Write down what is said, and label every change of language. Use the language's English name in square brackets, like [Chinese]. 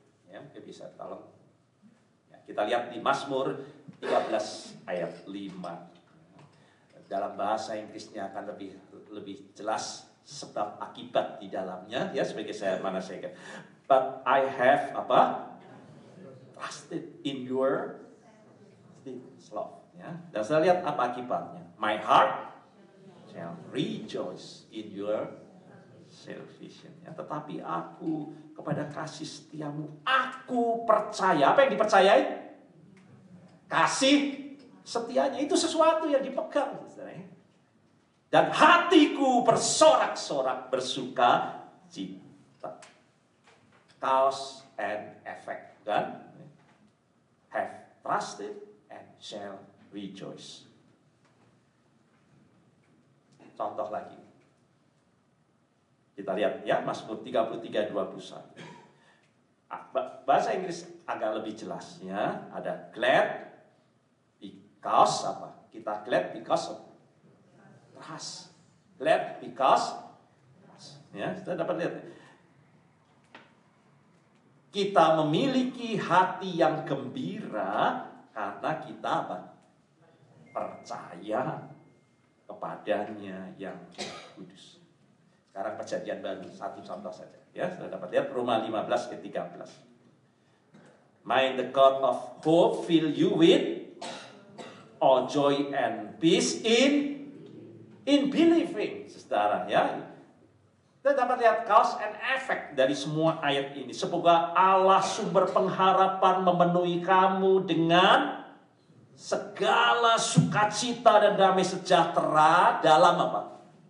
[Indonesian] Ya, bisa tolong. Ya, kita lihat di Mazmur 13 ayat 5. Dalam bahasa Inggrisnya akan lebih jelas sebab akibat di dalamnya, ya, sebagai saya katakan. [English] But I have trusted in your love. [Indonesian] Ya. Dan saya lihat apa akibatnya. [English] My heart shall rejoice in your salvation. [Indonesian] Ya, tetapi aku kepada kasih setiamu, aku percaya. Apa yang dipercayai? Kasih setianya. Itu sesuatu yang dipegang. Dan hatiku bersorak-sorak bersuka cita. [English] Cause and effect. [Indonesian] Dan [English] have trusted and shall rejoice. [Indonesian] Contoh lagi. Kita lihat ya, Mazmur 33:21. Bahasa Inggris agak lebih jelas ya. Ada [English] glad because [Indonesian] apa? Kita [English] glad because of trust. Glad because trust. [Indonesian] Ya, kita dapat lihat. Kita memiliki hati yang gembira karena kita apa? Percaya kepadanya yang kudus. Sekarang perjanjian baru, satu contoh saja. Ya, sudah dapat lihat Roma 15:13. [English] May the God of hope fill you with all joy and peace in believing, [Indonesian] saudara. Ya, kita dapat lihat [English] cause and effect [Indonesian] dari semua ayat ini. Semoga Allah sumber pengharapan memenuhi kamu dengan segala sukacita dan damai sejahtera dalam apa?